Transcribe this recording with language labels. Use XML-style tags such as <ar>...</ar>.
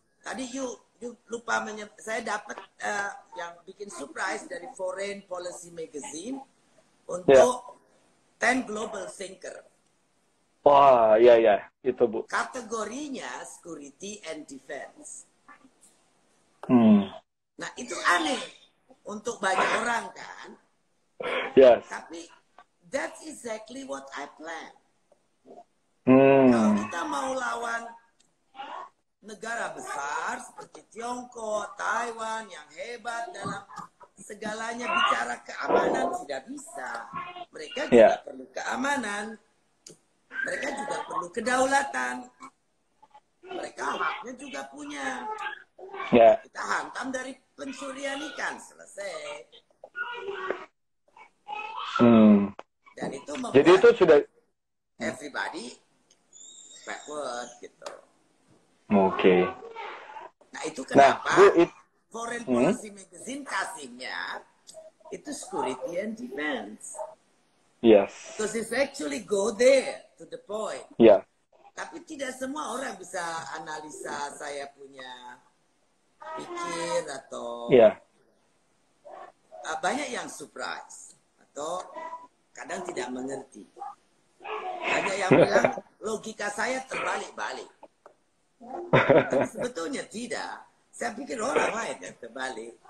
<id>tadi you lupa saya dapat yang bikin surprise dari Foreign Policy Magazine untuk 10 Global Thinker. Wah, iya, itu Bu. Kategorinya Security and Defense. Nah, itu aneh untuk banyak orang kan.</id> <en>Yes.</en> <id>Tapi</id> <en>that's exactly what I plan. Hmm.</en> <id>Kalau kita mau lawan negara besar seperti Tiongkok, Taiwan yang hebat dalam segalanya bicara keamanan, tidak bisa. Mereka juga perlu keamanan. Mereka juga perlu kedaulatan. Mereka haknya juga punya. Ya. Kita hantam dari pencurian ikan, selesai. Dan itu membuat Jadi itu sudah</id> <en>everybody backward</en> <id>gitu. Oke. Nah itu kenapa Bu, Foreign Policy Magazine kasihnya itu security and defense.</id> <en>Yes. Because it's actually go there to the point. Ya.</en> <id>Tapi tidak semua orang bisa analisa saya punya pikir atau banyak yang surprise atau kadang tidak mengerti. Banyak yang bilang logika saya terbalik-balik. Tapi sebetulnya tidak. Saya pikir orang lain yang terbalik.</id>